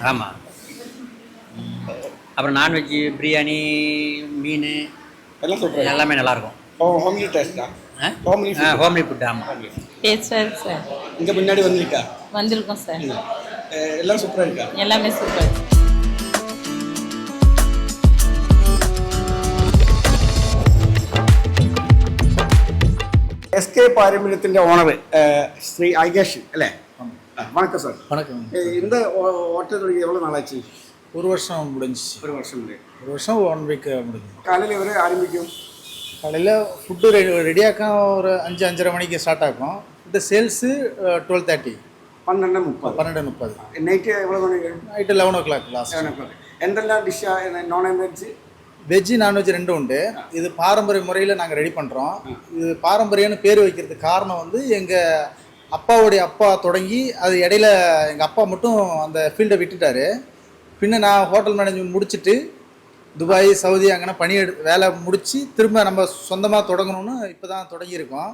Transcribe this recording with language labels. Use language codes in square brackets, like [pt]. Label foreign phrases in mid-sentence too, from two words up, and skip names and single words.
[ta] ஆமாம். அப்புறம் நான்வெஜ்ஜு, பிரியாணி, மீன் எல்லாம் சூப்பராக எல்லாமே நல்லாயிருக்கும். [en] homely taste [ta] தான். [en] homely food. [ta] ஆமாம், டேஸ்டாக இருக்கு சார். இங்கே முன்னாடி வந்திருக்கா? வந்திருக்கோம் சார். எல்லாம் சூப்பராக இருக்கா? எல்லாமே சூப்பர். [ml] SK പാരമ്പര്യത്തിന്റെ ഓണർ ശ്രീ ഐകേഷ് അല്ലേ? [ta] வணக்கம் சார். வணக்கம். இந்த ஹோட்டல் தொடங்கி எவ்வளோ நாளாச்சு? 1 வருஷம் முடிஞ்சிச்சு. 1 வருஷம். 1 வருஷம் 1 வீக் முடிஞ்சு. காலையில் எவரை ஆரம்பிக்கும்? காலையில் ஃபுட்டு ரெடியாக்க ஒரு 5-5:30 மணிக்கு ஸ்டார்ட் ஆகும். [en] food sales [ta] 12:30. 12:30. நைட்டு எவ்வளோ மணி? நைட்டு 11 [en] o'clock last. [ta] 11 o'clock. [ml] എന്തെല്ലാം ഡിഷ്? [en] non veg, [ta] வெஜ்ஜு நான்வெஜ் 2 உண்டு. இது பாரம்பரிய முறையில் நாங்கள் ரெடி பண்ணுறோம். இது பாரம்பரியம்னு பேர் வைக்கிறதுக்கு காரணம் வந்து எங்கள் அப்பாவுடைய அப்பா தொடங்கி அது இடையில எங்கள் அப்பா மட்டும் அந்த ஃபீல்டை விட்டுட்டார். பின்ன நான் [en] hotel management [ta] முடிச்சுட்டு துபாய், சவுதி அங்கே வேலை முடித்து திரும்ப நம்ம சொந்தமாக தொடங்கணும்னு இப்போ தான் தொடங்கியிருக்கோம்.